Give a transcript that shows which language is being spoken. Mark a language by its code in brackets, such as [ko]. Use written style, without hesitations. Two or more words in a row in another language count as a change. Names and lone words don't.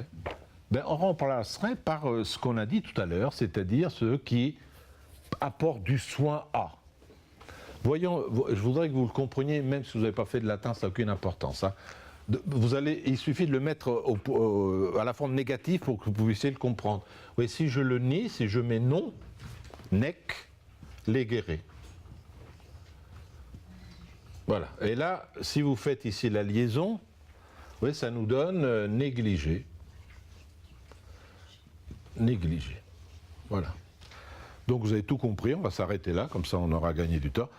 [fr] On remplacerait par ce qu'on a dit tout à l'heure, c'est-à-dire ceux qui apportent du soin à. Voyons, je voudrais que vous le compreniez, même si vous n'avez pas fait de latin, ça n'a aucune importance. Hein. Il suffit de le mettre à la forme négative pour que vous puissiez le comprendre. Oui, si je le nie, si je mets non, [la] nec, legere. [fr] Voilà. Et là, si vous faites ici la liaison, oui, ça nous donne négliger. Négliger. Voilà. Donc vous avez tout compris, on va s'arrêter là, comme ça on aura gagné du temps.